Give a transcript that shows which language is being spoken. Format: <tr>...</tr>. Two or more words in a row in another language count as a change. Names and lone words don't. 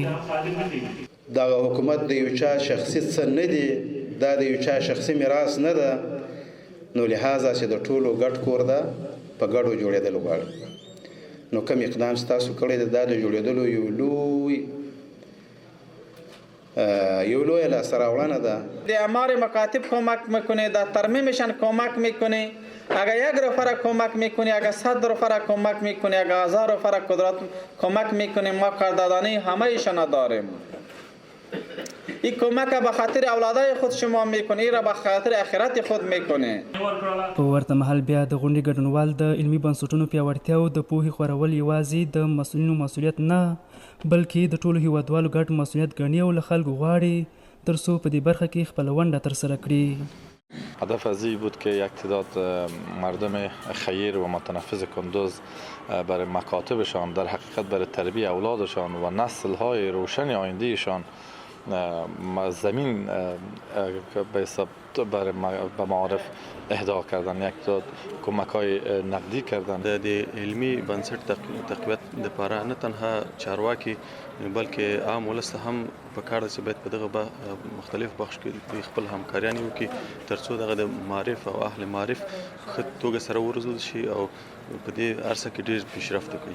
<ps>دغه حکومت د یو چا شخصي څه نه دی، دا د یو چا شخصي میراث نه ده، نو لهذا چې د ټولو ګډ کور ده په ګډو جوړېدل غواړي. نو کوم اقدام ستاسو کړی دی دا د جوړېدلو یو لوی لاسته راوړنه ده.</ps> <fa>د اعمار مکاتب کمک میکنه، در ترمیمشان کمک میکنه. اگر 1 نفر کمک میکنه، اگر 100 نفر کمک میکنه، اگر 1000 نفر قدرت کمک میکنه، ما قدردانی همهشان داریم. این کمک به خاطر اولادای خود شما میکنه، این را به خاطر آخرت خود میکنه.</fa> <ps>په ورته مهال بیا د غونډې ګډونوال د علمي بنسټونو پیاوړتیا او د پوهې خورول یوازې د مسؤلینو مسؤلیت نه بلکې د ټولو هیوادوالو ګډ مسؤلیت ګڼي او له خلکو غواړي ترڅو په دې برخه کې خپله ونډه ترسره کړي.</ps> <fa>هدف از این بود که یک تعداد مردم خیر و متنفذ کندوز برای مکاتبشان در حقیقت برای تربیت اولادشان و نسل‌های روشن آیندهشان زمین به حساب برای معارف اهدا کردن، یک تعداد کمک‌های نقدی کردن.</fa> <ps>د علمی بنسټ تقویت لپاره نه تنها چارواکي بلکې عام ولس هم په کار چې باید په دغه مختلف بخش کې خپل همکاریان وکړي ترڅو دغه د معارف او اهل معارف ښه توګه سره وروزل شي او په دې عرصه کې ډېر پیشرفت وکړي.</ps>